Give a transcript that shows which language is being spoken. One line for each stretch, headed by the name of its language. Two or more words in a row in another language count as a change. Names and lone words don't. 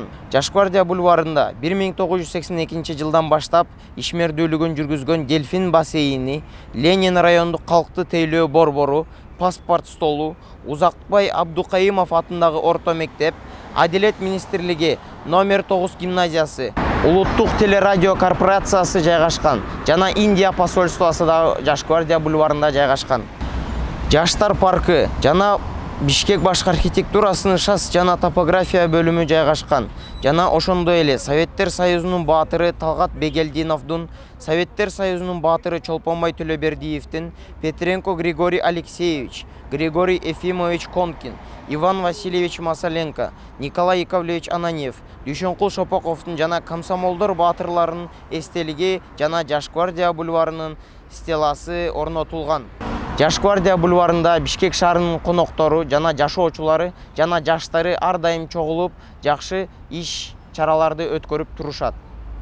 Kyrgyz: Жаш Гвардия бульварында 1982 жылдан баштап ишмердүүлүгүн жүргүзгөн Дельфин бассейни, Ленин райондук калктуу тейлөө борбору, паспорт столу, Узакбай Абдукайымов атындагы орто мектеп, Адилет министрлиги номер 9 гимназиясы, Улуттук телерадио корпорациясы жайгашкан жана Индия посольствосу да Жаш Гвардия бульварында жайгашкан. Жаштар паркы жана Бишкек башкы архитектурасынын ШАС жана топография бөлүмү жайгашкан. Жана ошондой эле Советтер Союзунун баатыры Талгат Бегелдиновдун, Советтер Союзунун баатыры Чолпонбай Төлөбердиевдин, Петренко Григорий Алексеевич, Григорий Ефимович Конкин, Иван Васильевич Масаленко, Николай Яковлевич Ананьев, Дүйшөнкул Шопоковдун жана комсомолдор баатырларынын эстелиги жана Жаш Гвардия бульварынын стеласы орнотулган. Жаш Гвардия бульварында Бишкек шаарынын коноктору жана жашоочулары жана жаштары ар дайым чогулуп, жакшы иш чараларды өткөрүп турушат.